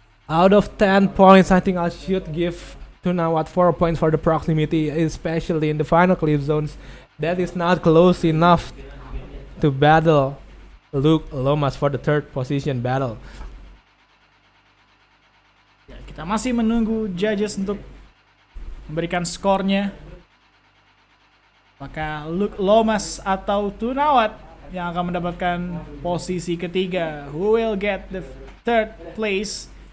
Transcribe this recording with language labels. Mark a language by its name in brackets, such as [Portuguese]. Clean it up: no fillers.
[English] Out of 10 points, I think I should give Tunawat 4 points for the proximity, especially in the final clip zones. That is not close enough to battle Luke Lomas for the third position battle. [Indonesian] Ya, kita masih menunggu judges untuk memberikan skornya. Apakah Luke Lomas atau Tunawat yang akan mendapatkan posisi ketiga? [English] Who will get the third place?